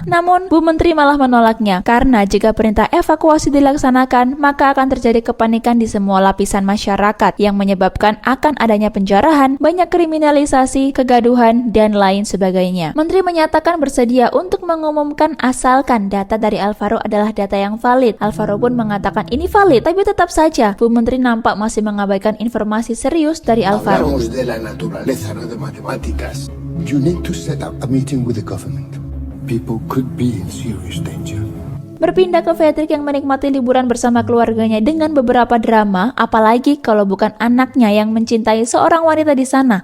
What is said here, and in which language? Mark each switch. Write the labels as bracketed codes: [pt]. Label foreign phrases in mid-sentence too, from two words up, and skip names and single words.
[id] Namun, Bu Menteri malah menolaknya, karena jika perintah evakuasi dilaksanakan, maka akan terjadi kepanikan di semua lapisan masyarakat yang menyebabkan akan adanya penjarahan, banyak kriminalisasi, kegaduhan, dan lain sebagainya. Menteri menyatakan bersedia untuk mengumumkan asalkan data dari Alvaro adalah data yang valid. Alvaro pun mengatakan ini valid, tapi tetap saja Bu Menteri nampak masih mengabaikan informasi serius dari Alvaro. [es] Hablamos de la naturaleza, no de matemáticas. [en] You need to set up a meeting with the government. People could be in serious danger. [id] Berpindah ke Fredrik yang menikmati liburan bersama keluarganya dengan beberapa drama, apalagi kalau bukan anaknya yang mencintai seorang wanita di sana.